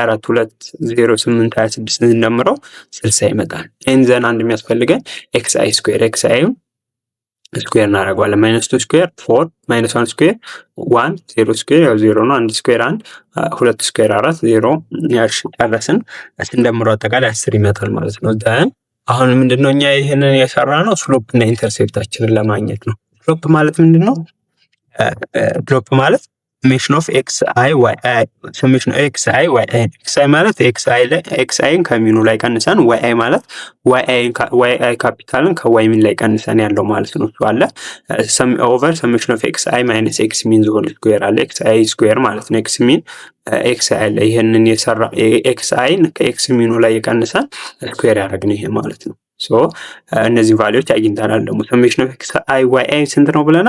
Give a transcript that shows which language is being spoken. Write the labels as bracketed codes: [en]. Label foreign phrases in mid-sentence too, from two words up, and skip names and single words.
[am] 24 2 0 8 26 እንደምረው 60 ይመጣል። [en] and then [am] አንድ የሚያስፈልገን [en] x i square x i square [am] እናደርገዋለን። -2 ስኩዌር 4 -1 ስኩዌር 1 0 ስኩዌር ያው 0 ነው። 1 ስኩዌር 1 2 ስኩዌር 4 0 ያሽ ጨረስን። ስንደምረው አጠቃላይ 10 ይመጣል ማለት ነው። ደን አሁን ምንድነው እኛ ይሄንን የሰራ ነው ስሎፕ እና ኢንተርሴፕታችንን ለማግኘት ነው። ስሎፕ ማለት ምንድነው? ስሎፕ ማለት [en] summation of xi yi summation of xi yi xi [am] ማለት xi ከሚኑ ላይ ቀንሰን yi ማለት yi ካፒታልን ከy ሚን ላይ ቀንሰን ያለው ማለት ነው። እሱ አለ ኦቨር [en] summation of xi minus x mean whole square [am] አለ xi ስኩዌር ማለት ነው። x ሚን xi አለ ይሄንን የሰራ xi ከx ሚኑ ላይ ቀንሰን ስኩዌር ያደረግን ይሄ ማለት ነው። ሶ እነዚህ ቫልዩዎች አግኝተናል። ደግሞ [en] summation of x i y i [am] ስንት ነው ብለናል?